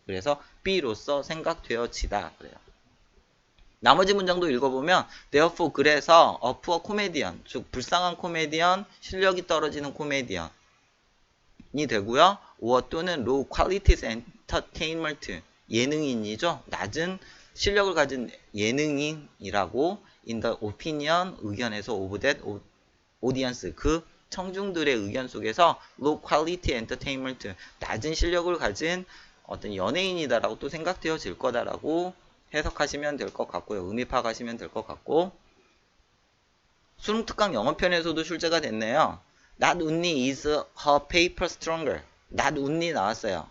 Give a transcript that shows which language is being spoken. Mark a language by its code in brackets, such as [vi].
[ko] 그래서 B로서 생각되어지다. 그래요. 나머지 문장도 읽어보면 therefore 그래서 [en] a poor comedian [ko] 즉 불쌍한 코미디언 실력이 떨어지는 코미디언이 되고요. or 또는 [en] low quality entertainment [ko] 예능인이죠. 낮은 실력을 가진 예능인이라고 [en] in the opinion [ko] 의견에서 [en] of that audience [ko] 그 청중들의 의견 속에서 [en] low quality entertainment [ko] 낮은 실력을 가진 어떤 연예인이다라고 또 생각되어질 거다라고 해석하시면 될 것 같고요. 의미 파악하시면 될 것 같고, 수능 특강 영어편에서도 출제가 됐네요. [en] Not only is her paper stronger. Not only [ko] 나왔어요.